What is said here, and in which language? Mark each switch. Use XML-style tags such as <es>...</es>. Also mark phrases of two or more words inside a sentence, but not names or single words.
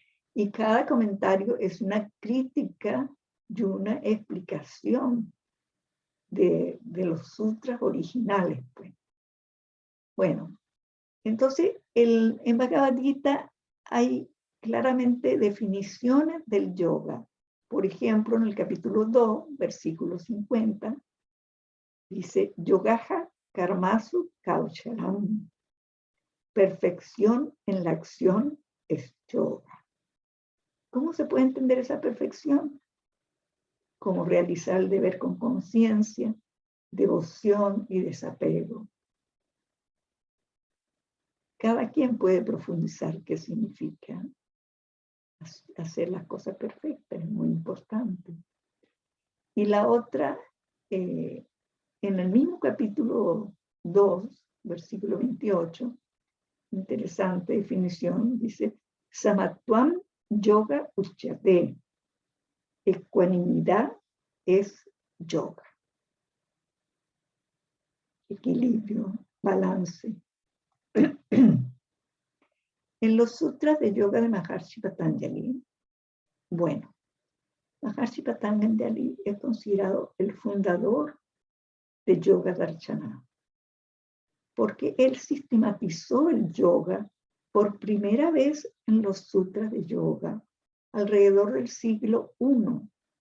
<es>Y cada comentario es una crítica y una explicación de los sutras originales. Pues. Bueno, entonces en Bhagavad Gita hay claramente definiciones del yoga. Por ejemplo, en el capítulo 2, versículo 50, dice,</es> <sa>yogaha karmasu kaucharam.</sa> <es>Perfección en la acción es yoga. ¿Cómo se puede entender esa perfección? Como realizar el deber con conciencia, devoción y desapego. Cada quien puede profundizar qué significa hacer las cosas perfectas, es muy importante. Y la otra, en el mismo capítulo 2, versículo 28, interesante definición, dice,</es> <sa>Samatvam yoga uchyate.</sa> <es>Ecuanimidad es yoga. Equilibrio, balance. En los sutras de yoga de Maharshi Patanjali, bueno, Maharshi Patanjali es considerado el fundador de Yoga Darshana, porque él sistematizó el yoga por primera vez en los sutras de yoga alrededor del siglo I.</es>